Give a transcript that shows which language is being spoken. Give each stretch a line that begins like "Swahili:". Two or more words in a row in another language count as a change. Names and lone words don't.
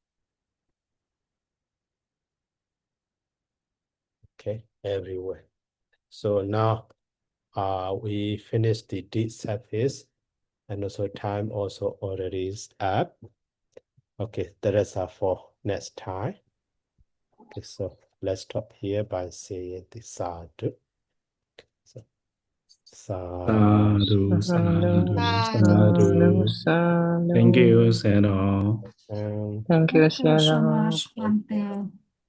English: Okay, everywhere. So now we finished the D surface, and also time also already is up. Okay, the rest are for next time. Okay, so let's stop here by saying the sadhu. So, sadhu, sadhu, sadhu, sadhu. Thank you, Sero. and Thank you, Thank you so Sarah. much, Bante.